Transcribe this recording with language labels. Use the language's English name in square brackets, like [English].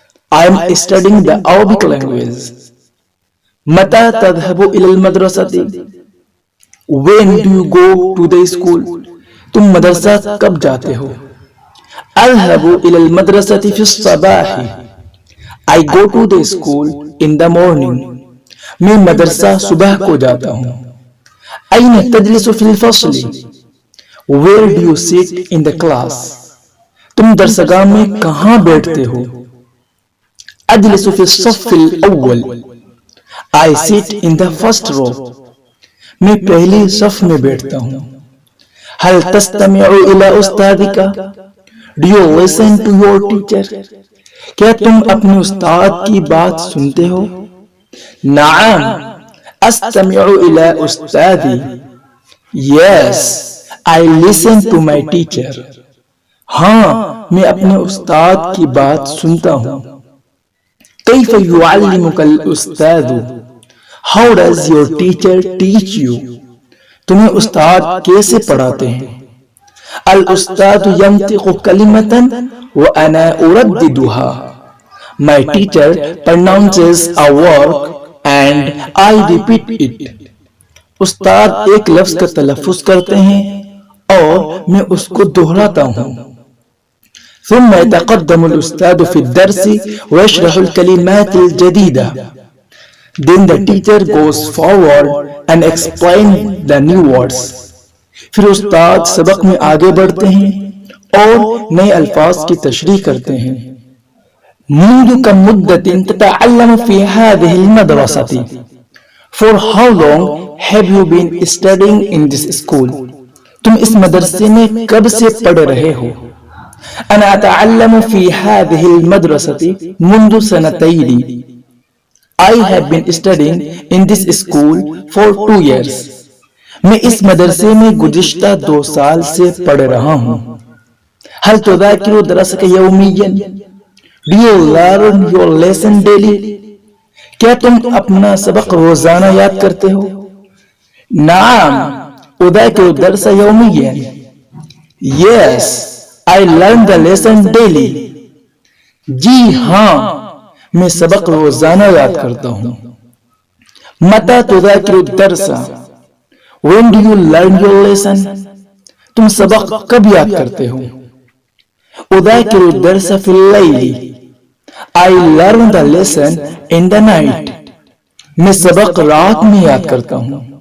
[English] I am studying the Arabic language. [Arabic] متى تذهب إلى المدرسة. [English] When do you go to the school. [Urdu] تم مدرسہ کب جاتے ہو. [Arabic] أذهب إلى المدرسة في الصباح. [English] I go to the school in the morning. [Urdu] میں مدرسہ صبح کو جاتا ہوں. [Arabic] أين تجلس في الفصل. [English] Where do you sit in the class. [Urdu] تم درسگاہ میں کہاں بیٹھتے ہو. [Arabic] أجلس في الصف الأول. [English] I sit in the first row. [Urdu] میں پہلی صف میں بیٹھتا ہوں. [Arabic] هل تستمع إلى أستاذك. [English] Do you listen to your teacher. [Urdu] کیا تم اپنے استاد کی بات سنتے ہو. [Arabic] نعم استمع الى استاذی. [English] Yes, I listen to my teacher. [Urdu] ہاں میں اپنے استاد کی بات سنتا ہوں. [Arabic] کیف یعلمک الاستاذ. [English] How does your teacher teach you. [Urdu] تمہیں استاد کیسے پڑھاتے ہیں. [Arabic] الاستاذ ينطق كلمة وأنا أرددها. [English] My teacher pronounces a word and I repeat it. [Urdu] استاد ایک لفظ کا تلفظ کرتے ہیں اور میں اس کو دہراتا ہوں. [Arabic] ثم يتقدم الأستاذ في الدرس ويشرح الكلمات الجديدة. [English] Then the teacher goes forward and explains the new words. [Urdu] پھر استاد سبق میں آگے بڑھتے ہیں اور نئے الفاظ کی تشریح کرتے ہیں. [Arabic] منذ كم مدة تتعلم في هذه المدرسة. [English] For how long have you been studying in this school. [Urdu] تم اس مدرسے میں کب سے پڑھ رہے ہو. [Arabic] أنا أتعلم في هذه المدرسة منذ سنتين. [English] I have been studying in this school for 2 years. [Urdu] میں اس مدرسے میں گزشتہ 2 سال سے پڑھ رہا ہوں. [Arabic] هل تذاكر درسك يوميا. [English] Do you learn your lesson daily. [Urdu] کیا تم اپنا سبق روزانہ یاد کرتے ہو. [Arabic] نعم أذاكر الدرس يوميا. [English] Yes, I learn the lesson daily. [Urdu] جی ہاں میں سبق روزانہ یاد کرتا ہوں. [Arabic] متى تذاكر الدرس. [English] When do you learn your lesson. [Urdu] تم سبق کب یاد کرتے ہو. [Arabic] أذاكر الدرس في الليل. [English] I learn the lesson in the night. [Urdu] میں سبق رات میں یاد کرتا ہوں.